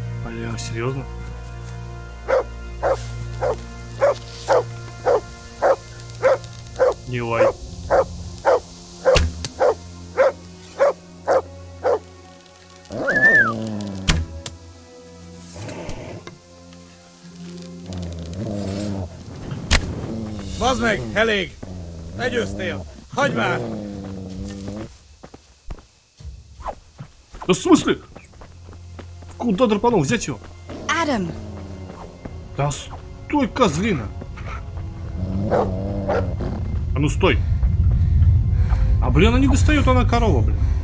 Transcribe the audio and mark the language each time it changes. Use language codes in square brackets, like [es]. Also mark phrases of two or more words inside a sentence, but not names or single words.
[ru] Бля, серьезно? Не лай. [hu] Bazd meg, elég! Legyőztél! Hagyd már! [ru] Да в смысле? Куда драпанул? Взять его? Adam! Да стой, козлина! А ну стой! А блин, она не достает, она корова, блин.